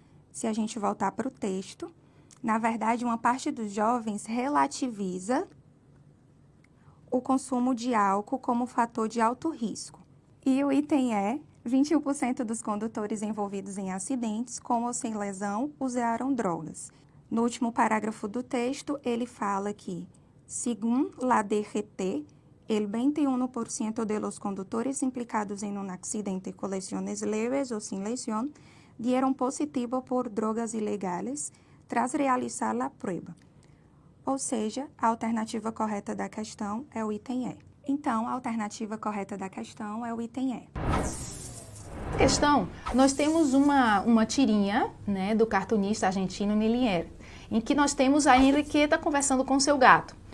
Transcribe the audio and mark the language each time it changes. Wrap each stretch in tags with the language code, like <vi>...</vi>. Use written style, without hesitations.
<pt>Se a gente voltar para o texto, na verdade, uma parte dos jovens relativiza o consumo de álcool como fator de alto risco. E o item E, 21% dos condutores envolvidos em acidentes, com ou sem lesão, usaram drogas. No último parágrafo do texto, ele fala que,</pt> <es>segundo la DGT, el 21% de los conductores implicados en un accidente con lesiones leves o sin lesión dieron positivo por drogas ilegales tras realizar la prueba.</es> <pt>Ou seja, a alternativa correta da questão é o item E. Então, a alternativa correta da questão é o item E. Questão, nós temos uma tirinha, né, do cartunista argentino Nilier, em que nós temos a Henriqueta conversando com seu gato.</pt>